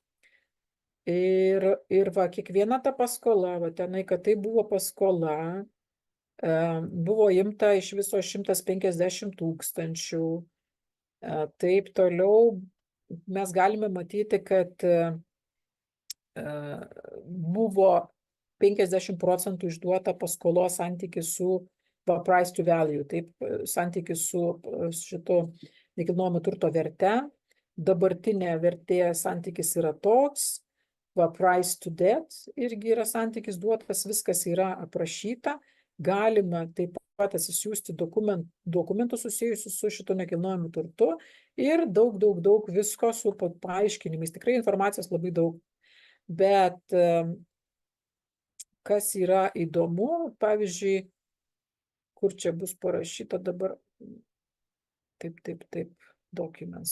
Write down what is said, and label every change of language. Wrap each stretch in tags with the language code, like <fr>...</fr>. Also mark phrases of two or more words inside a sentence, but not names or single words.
<lt>Ir va, kiekviena ta paskola, va tenai, kad tai buvo paskola, buvo imta iš viso 150 000. Taip toliau mes galime matyti, kad buvo 50% išduota paskolos santykis su</lt> <en>price to value,</en> <lt>taip, santykis su šito nekilnojamo turto verte, dabartinė vertė santykis yra toks,</lt> <en>price to</en> <lt>debt irgi yra santykis duotas, viskas yra aprašyta, galima taip pat atsisiųsti dokumentų susijusių su šito nekilnojamu turtu ir daug visko su paaiškinimais, tikrai informacijos labai daug, bet kas yra įdomu, pavyzdžiui, kur čia bus parašyta dabar, taip, documents.</lt>